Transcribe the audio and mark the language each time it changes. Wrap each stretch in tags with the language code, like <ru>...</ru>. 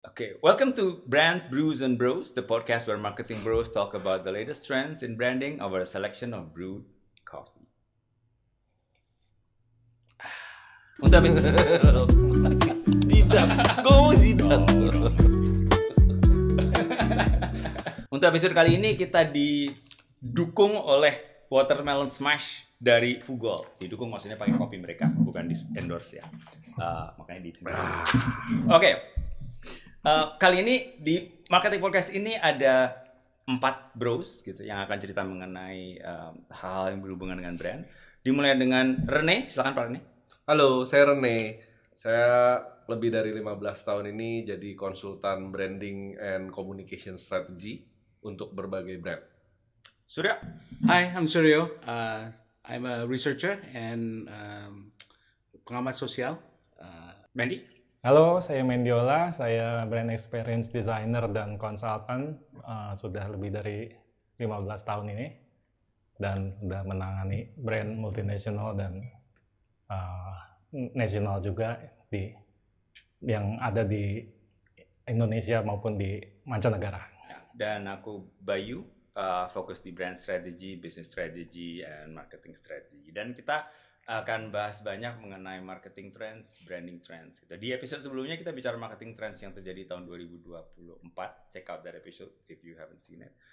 <en>Okay, welcome to Brands, Brews, and Bros, the podcast where marketing bros talk about the latest trends in branding over a selection of brewed coffee.</en> <id>Untuk episode Untuk episode kali ini kita didukung oleh Watermelon Smash dari Fugol. Didukung maksudnya pakai kopi mereka, bukan di endorse ya. Makanya di sini. Oke. Kali ini di Marketing Podcast ini ada 4 bros gitu yang akan cerita mengenai hal-hal yang berhubungan dengan brand. Dimulai dengan Rene, silakan Pak Rene. Halo, saya Rene. Saya lebih dari 15 tahun ini jadi konsultan branding and communication strategy untuk berbagai brand. Surya.</id> <en>Hi, I'm Suryo. I'm a researcher and</en> <id>pengamat sosial. Mandy. Halo, saya Mendiola. Saya brand experience designer dan konsultan. Sudah lebih dari 15 tahun ini. Dan sudah menangani brand multinasional dan nasional juga yang ada di Indonesia maupun di mancanegara. Dan aku Bayu, fokus di brand strategy, business strategy, and marketing strategy. Dan kita akan bahas banyak mengenai marketing trends, branding trends. Di episode sebelumnya kita bicara marketing trends yang terjadi tahun 2024.</id> <en>Check out that episode if you haven't seen it.</en>